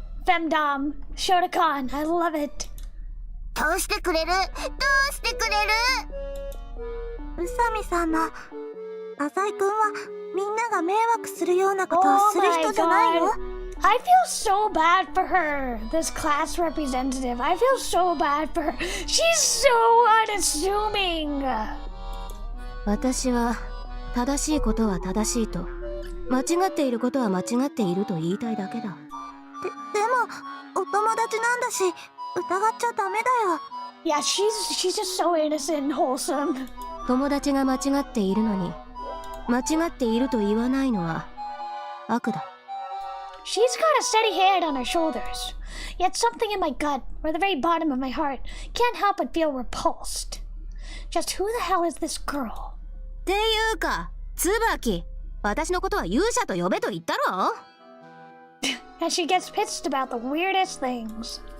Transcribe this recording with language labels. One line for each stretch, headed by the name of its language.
English: Femdom, Shotokan, I love it.
Japanese: どうしてくれる？宇佐美さんの浅井くんはみんなが迷惑するようなことをする人じゃないよ。
English: I feel so bad for her, this class representative. I feel so bad for her. She's so unassuming.
Japanese: 私は正しいことは正しいと、間違っていることは間違っていると言いたいだけだ。でもお友達なんだし疑っちゃダメだよ。
English: Yeah, she's just so innocent and wholesome.
Japanese: 友達が間違っているのに、間違っていると言わないのは悪だ。
English: She's got a steady hand on her shoulders. Yet something in my gut, or the very bottom of my heart, can't help but feel repulsed. Just who the hell is this girl?
Japanese: っていうか、椿、私のことは勇者と呼べと言ったろ。
English: And she gets pissed about the weirdest things.